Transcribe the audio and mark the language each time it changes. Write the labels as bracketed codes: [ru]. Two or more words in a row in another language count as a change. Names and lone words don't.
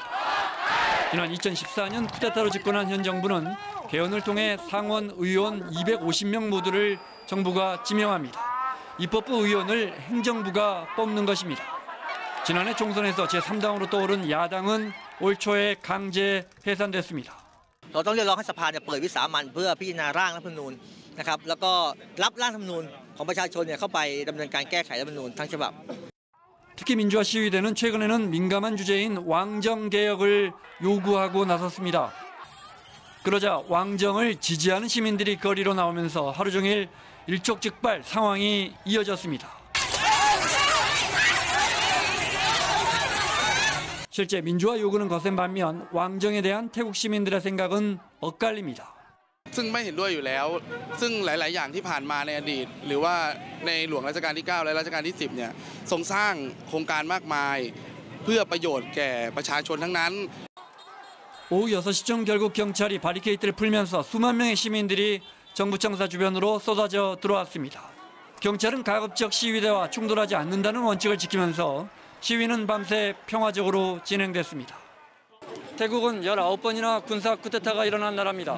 [ko] 지난 2014년 쿠데타로 집권한 현 정부는 개헌을 통해 상원 의원 250명 모두를 정부가 지명합니다. 입법부 의원을 행정부가 뽑는 것입니다. 지난해 총선에서 제3당으로 떠오른 야당은 올 초에 강제 해산됐습니다. [th] เราต้องเรียกร้องให้สภาเปิดวิสามัญเพื่อพิจารณาร่างรัฐธรรมนูญนะครับแล้วก็รับร่างรัฐธรรมนูญของประชาชนเข้าไปดำเนินการแก้ไขรัฐธรรมนูญทั้งฉบับ [ko] 특히 민주화 시위대는 최근에는 민감한 주제인 왕정 개혁을 요구하고 나섰습니다. 그러자 왕정을 지지하는 시민들이 거리로 나오면서 하루 종일 일촉즉발 상황이 이어졌습니다. 실제 민주화 요구는 거센 반면 왕정에 대한 태국 시민들의 생각은 엇갈립니다. [th] ซึ่งไม่เห็นด้วยอยู่แล้วซึ่งหลายๆอย่างที่ผ่านมาในอดีตหรือว่าในหลวงรัชกาลที่9และรัชกาลที่10เนี่ยทรงสร้างโครงการมากมายเพื่อประโยชน์แก่ประชาชนทั้งนั้น [ko] 오후 6시쯤 결국 경찰이 바리케이트를 풀면서 수만 명의 시민들이 정부청사 주변으로 쏟아져 들어왔습니다. 경찰은 가급적 시위대와 충돌하지 않는다는 원칙을 지키면서 시위는 밤새 평화적으로 진행됐습니다. 태국은 19번이나 군사 쿠데타가 일어난 나라입니다.